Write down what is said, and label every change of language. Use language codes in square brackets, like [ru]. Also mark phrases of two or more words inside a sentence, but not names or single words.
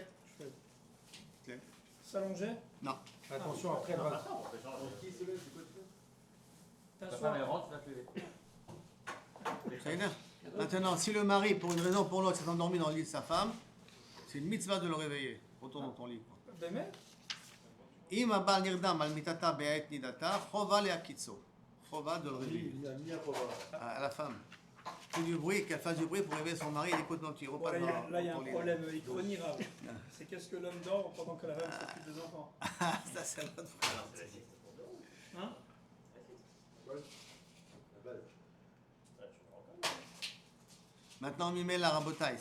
[fr] S'allonger. Non. Attention, après, elle va. Ta femme elle rentre, tu vas te lever. Ça y est. Maintenant, si le mari, pour une raison ou pour l'autre, s'est endormi dans le lit de sa femme, c'est une mitzvah de le réveiller. Retourne dans ton lit. Bémet. [he] אם אבל נרדם על מטתה בעת נדתה חובה להקיצו. [fr] Chova de le réveiller. À la femme. Fais du bruit, qu'elle fasse du bruit pour réveiller son mari et écoute non, tu repasses dans Là, il y a un ton lit. problème iconique. C'est qu'est-ce que l'homme dort pendant que la femme s'occupe des enfants. Ça, c'est l'autre fois. Hein? Maintenant, Mimel la rabotaille.